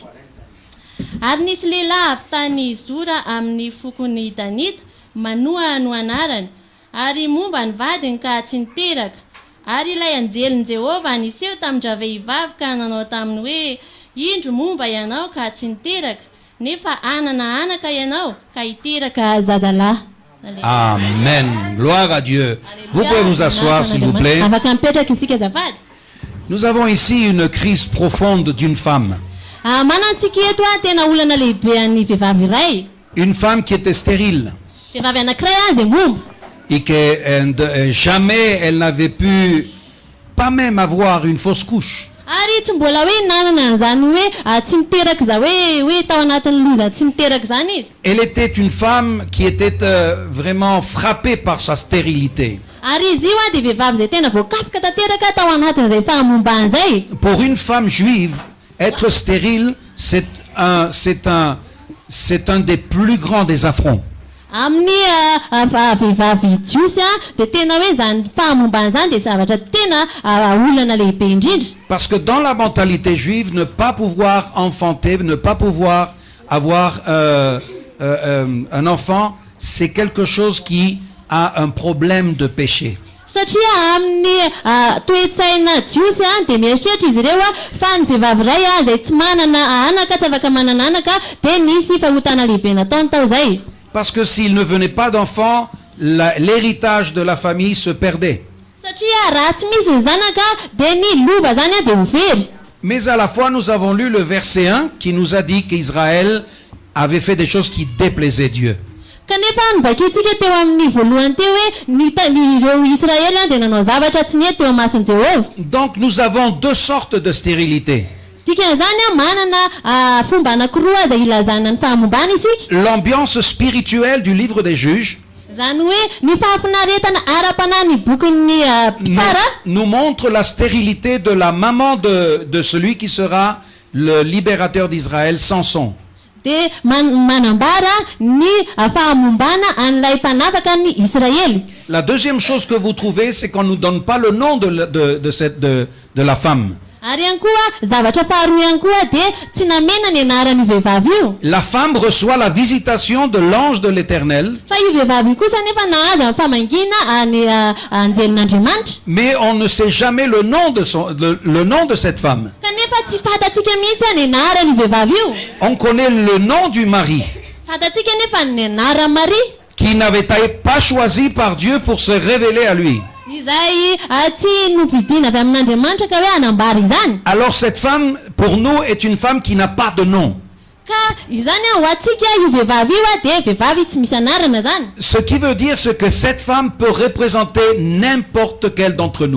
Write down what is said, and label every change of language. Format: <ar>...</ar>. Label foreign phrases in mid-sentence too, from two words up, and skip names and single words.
<mg>Ary nisy lehilahy avy tany Zora amin'ny fokony Danita, Manoa no anarany, ary momba ny vadiny ka tsy niteraka. Ary ilay anjelin'i Jehovah niseho tamin-dra vehivavy ka nanao taminy hoe indro momba ianao ka tsy niteraka, nefa anana anaka ianao ka hiteraka zazalahy.</mg> <fr>Amen. Gloire à Dieu. Vous pouvez vous asseoir, s'il vous plaît.</fr> <mg>Afaka mipetraka isika azafady.</mg> <fr>Nous avons ici une crise profonde d'une femme.</fr> <mg>Manantsika eto tena olana lehibe an'ny vehivavy iray.</mg> <fr>Une femme qui était stérile.</fr> <mg>Vehivavy anankiray azy momba.</mg> <fr>Et que jamais elle n'avait pu, pas même avoir une fausse couche.</fr> <mg>Ary tsy mbola hoe nanana an'izany hoe tsy niteraka za hoe tao anatin'ny loza tsy niteraka zany izy.</mg> <fr>Elle était une femme qui était vraiment frappée par sa stérilité.</fr> <mg>Ary izy io dia vehivavy zay tena voakapoka tanteraka tao anatin'izay fahamombany zay.</mg> <fr>Pour une femme juive, être stérile, c'est un des plus grands des affronts.</fr> <mg>Amin'ny vehivavy jiosy dia tena hoe zany fahamombany zany dia zavatra tena olana lehibe indrindra.</mg> <fr>Parce que dans la mentalité juive, ne pas pouvoir enfanter, ne pas pouvoir avoir un enfant, c'est quelque chose qui a un problème de péché.</fr> <mg>Satria amin'ny toe-tsaina jiosy dia mieritreritra izy ireo fa ny vehivavy iray izay tsy manana anaka, tsy afaka manana anaka dia nisy fahotana lehibe nataony tao zay.</mg> <fr>Parce que s'il ne venait pas d'enfant, l'héritage de la famille se perdait.</fr> <mg>satria raha tsy misy ny zanaka dia ny lova zany a dia ho very.</mg> <fr>Mais à la fois, nous avons lu le verset 1 qui nous a dit qu'Israël avait fait des choses qui déplaisaient Dieu.</fr> <mg>Kanefa nivakintsika teo amin'ny voalohany teo hoe ireo Israely dia nanao zavatra tsy ny teo amin'ny mason'i Jehovah.</mg> <fr>Donc nous avons deux sortes de stérilité.</fr> <mg>Dikan'izany a manana fomba anankiroa zay ilazana ny fahamombana isika.</mg> <fr>L'ambiance spirituelle du livre des juges</fr> <mg>Zany hoe ny fahafinaretana ara-panahy ny bokin'ny tsara</mg> <fr>nous montre la stérilité de la maman de celui qui sera le libérateur d'Israël, Samson.</fr> <mg>dia manambara ny fahamombana an'ilay mpanapaka ny Israely.</mg> <fr>La deuxième chose que vous trouvez, c'est qu'on ne nous donne pas le nom de la femme.</fr> <mg>Ary ihany koa zavatra faharoa ihany koa dia tsy namena ny anaran'ny vehivavy io.</mg> <fr>La femme reçoit la visitation de l'ange de l'Éternel,</fr> <mg>Fa io vehivavy io kosa nefa nahazo amin'ny famangina ny anjelin'Andriamanitra.</mg> <fr>mais on ne sait jamais le nom de cette femme.</fr> <mg>Kanefa tsy fantatsika mihitsy ny anaran'ny vehivavy io.</mg> <fr>On connaît le nom du mari,</fr> <mg>Fantatsika nefa ny anaran'ny Marie</mg> <fr>qui n'avait pas choisi par Dieu pour se révéler à lui.</fr> <mg>izay tsy novidina avy amin'Andriamanitra ka hoe hanambara izany.</mg> <fr>Alors cette femme, pour nous, est une femme qui n'a pas de nom.</fr> <mg>Ka izany ho antsika io vehivavy io dia vehivavy tsy misy anarana zany.</mg> <fr>Ce qui veut dire ce que cette femme peut représenter n'importe quel d'entre nous.</fr>